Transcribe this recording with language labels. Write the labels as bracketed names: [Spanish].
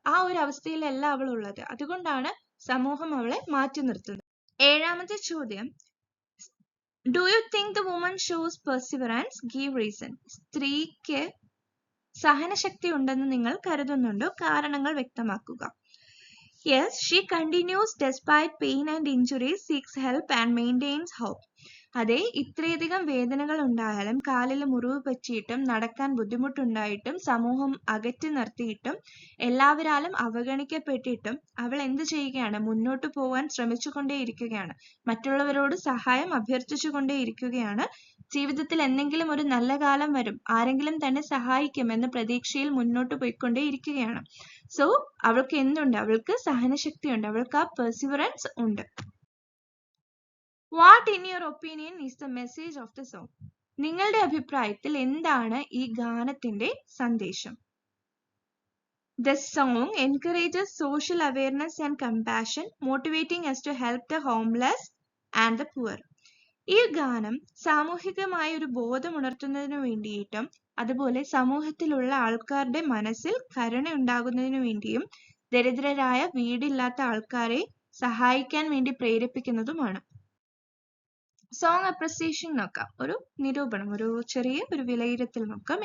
[Malayalam] ആ ഒരു അവസ്ഥയിലല്ല അവൾ ഉള്ളത്. അതുകൊണ്ടാണ് സമൂഹം അവളെ മാറ്റി നിർത്തുന്നത്. ഏഴാമത്തെ ചോദ്യം, [English] Do you think the woman shows perseverance? Give reason. [Malayalam] സ്ത്രീക്ക് സഹനശക്തി ഉണ്ടെന്ന് നിങ്ങൾ കരുതുന്നുണ്ടോ? കാരണങ്ങൾ വ്യക്തമാക്കുക. [English] Yes, she continues despite pain and injuries, seeks help and maintains hope. [Malayalam] അതെ, ഇത്രയധികം വേദനകൾ ഉണ്ടായാലും കാലിൽ മുറിവ് പറ്റിയിട്ടും നടക്കാൻ ബുദ്ധിമുട്ടുണ്ടായിട്ടും സമൂഹം അകറ്റി നിർത്തിയിട്ടും എല്ലാവരാലും അവഗണിക്കപ്പെട്ടിട്ടും അവൾ എന്ത് ചെയ്യുകയാണ്? മുന്നോട്ട് പോകാൻ ശ്രമിച്ചുകൊണ്ടേയിരിക്കുകയാണ്. മറ്റുള്ളവരോട് സഹായം അഭ്യർത്ഥിച്ചുകൊണ്ടേയിരിക്കുകയാണ്. ജീവിതത്തിൽ എന്തെങ്കിലും ഒരു നല്ല കാലം വരും, ആരെങ്കിലും തന്നെ സഹായിക്കും എന്ന പ്രതീക്ഷയിൽ മുന്നോട്ട് പോയിക്കൊണ്ടേയിരിക്കുകയാണ്. സോ അവൾക്ക് എന്തുണ്ട്? അവൾക്ക് സഹനശക്തിയുണ്ട്, അവൾക്ക് ആ പെർസിവറൻസ് ഉണ്ട്. [English] What in your opinion is the message of the song? [Malayalam] നിങ്ങളുടെ അഭിപ്രായത്തിൽ എന്താണ് ഈ ഗാനത്തിന്റെ സന്ദേശം? [English] The song encourages social awareness and compassion, motivating us to help the homeless and the poor. [Malayalam] ഈ ഗാനം സാമൂഹികമായ ഒരു ബോധം ഉണർത്തുന്നതിനു വേണ്ടിയിട്ടും അതുപോലെ സമൂഹത്തിലുള്ള ആൾക്കാരുടെ മനസ്സിൽ കരുണ ഉണ്ടാകുന്നതിനു വേണ്ടിയും ദരിദ്രരായ വീടില്ലാത്ത ആൾക്കാരെ സഹായിക്കാൻ വേണ്ടി പ്രേരിപ്പിക്കുന്നതുമാണ്. സോങ് അപ്രിസിയേഷൻ നോക്കാം, ഒരു നിരൂപണം, ഒരു ചെറിയ ഒരു വിലയിരുത്തൽ നോക്കാം.